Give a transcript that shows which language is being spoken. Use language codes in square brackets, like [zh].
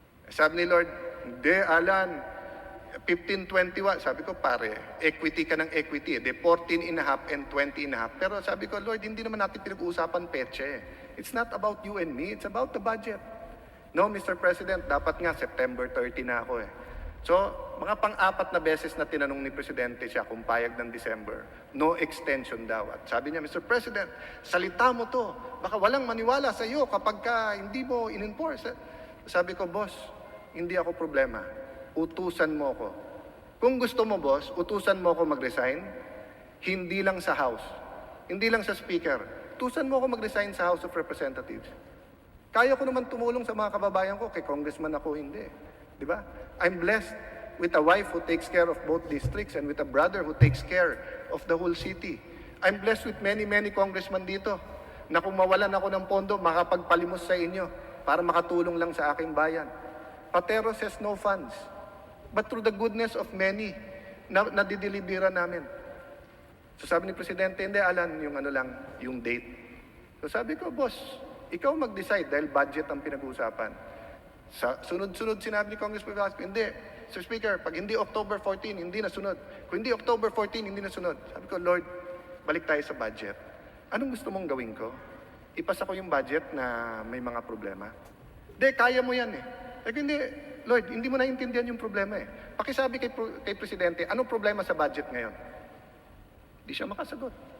[tl] Sabi ni Lord, hindi, Allan, 1521. Sabi ko, pare, equity ka ng equity. 14.5 and 20.5. Pero sabi ko, Lord, hindi naman natin pinag-uusapan petsa eh. [en] It's not about you and me. It's about the budget. [tl] No, Mr. President, dapat nga September 30 na ako eh. So, mga pang-4 na beses na tinanong ni Presidente siya kung payag ng December, [en] no extension [tl] daw. At sabi niya, Mr. President, salita mo to. Baka walang maniwala sa iyo kapag hindi mo in-enforce. Sabi ko, boss, hindi ako problema. Utusan mo ko. Kung gusto mo, boss, utusan mo ako mag-resign, hindi lang sa House, hindi lang sa Speaker. Utusan mo ako mag-resign sa House of Representatives. Kaya ko naman tumulong sa mga kababayan ko, kay Congressman ako hindi. Di ba? [en] I'm blessed with a wife who takes care of both districts and with a brother who takes care of the whole city. I'm blessed with many, many congressmen dito. [tl] na kung mawalan ako ng pondo, makapagpalimos sa inyo para makatulong lang sa aking bayan. [en] Patero says no funds. But through the goodness of many, [tl] nadideliveran namin. So sabi ni Presidente, hindi Alan, yung ano lang, yung date. So sabi ko, boss, ikaw mag-decide dahil budget ang pinag-uusapan. Sa sunod-sunod sinabi ni Congressman Velasco, hindi. Sir Speaker, pag hindi October 14, hindi nasunod. Kung hindi October 14, hindi nasunod. Sabi ko, Lord, balik tayo sa budget. Anong gusto mong gawin ko? Ipasa ko yung budget na may mga problema? Hindi, kaya mo yan eh. Sabi ko, hindi, Lord, hindi mo naiintindihan yung problema eh. Pakisabi kay Presidente, anong problema sa budget ngayon? Di siya makasagot.